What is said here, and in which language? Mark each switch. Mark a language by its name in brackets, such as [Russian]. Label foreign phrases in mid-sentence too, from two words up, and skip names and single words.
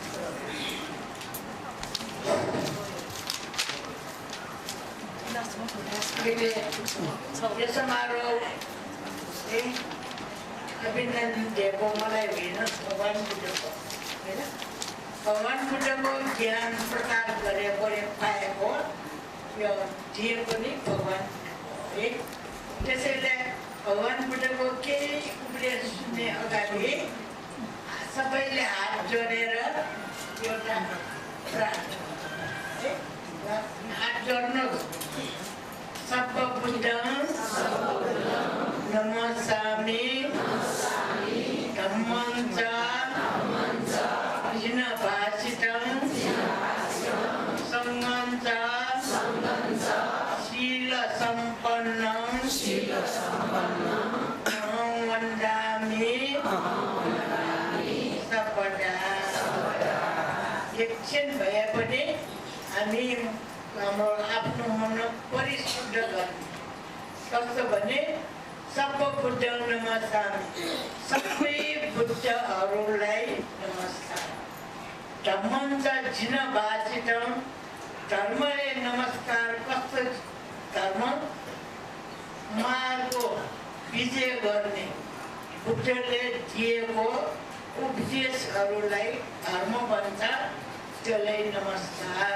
[Nepali] यो समारोह अभिनन्दन दिएको मलाई हेर्नुहोस् भगवान् बुद्धको होइन भगवान् बुद्धको ज्ञान प्रचार गरेको पाएको यो दिएको नि भगवान् है। त्यसैले भगवान् बुद्धको केही उपदेश सुन्ने अगाडि सबैले हात जोडेर एउटा हात जोड्नुहोस्। [Pali] सर्वबुद्धं नमस्सामि धम्मं च जिनभाषितं संघं च शीलसम्पन्नं अहं वन्दामि सर्वदा। [Nepali] एकछिन भए पनि हामी हाम्रो आफ्नो मन परिशुद्ध गर्ने कस्तो भने [Pali] सर्वबुद्धं नमस्सामि [Nepali] सबै बुद्धहरूलाई नमस्कार। [Pali] धम्मं च जिनभाषितं [Nepali] धर्मले नमस्कार कस्तो धर्म मार्गको विजय गर्ने बुद्धले दिएको उपदेशहरूलाई धर्म भन्छ त्यसलाई नमस्कार।